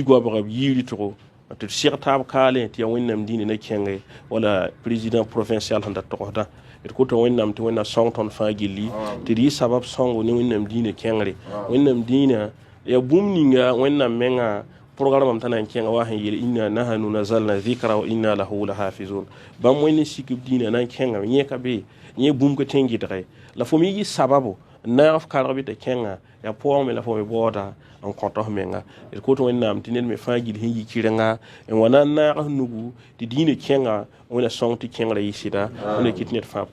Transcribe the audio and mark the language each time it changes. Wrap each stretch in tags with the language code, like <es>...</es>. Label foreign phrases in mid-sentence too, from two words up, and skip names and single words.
<mos>goabga b yii rɩtgo tɩ d seg taab kaale tɩ yaa wẽnnaam dĩinã na kẽnge wala</mos> <fr>président provincial</fr> <mos>sẽn da togsda d kota wẽnnaam tɩ wẽnna sõng tõnd fãa gilli tɩ d yɩ sabab sõngo ne wẽnnaam dĩinã kẽngre wẽnnaam dĩinã yaa bũmb ninga wẽnnaam menga programme t'a na n kẽnga wa sẽn yeel</mos> <ar>إنا نحن نزلنا الذكر وإنا له لحافظون</ar> <mos>bãmb wẽnd sik b dĩinã na n kẽnga yẽka be yẽ bũmb ka tẽ n gɩdge la fo me yɩ sababo n naag f karg bɩ t'a kẽnga yaa pʋgẽ me la fo me baooda n kõt f menga d kot wẽnnaam tɩ ned me fãa gill sẽn yi kɩrenga n wa na n naag f nugu tɩ dĩinã kẽnga wẽna sõng tɩ kẽngra yɩ sɩda wẽna kɩt ned fãa</mos>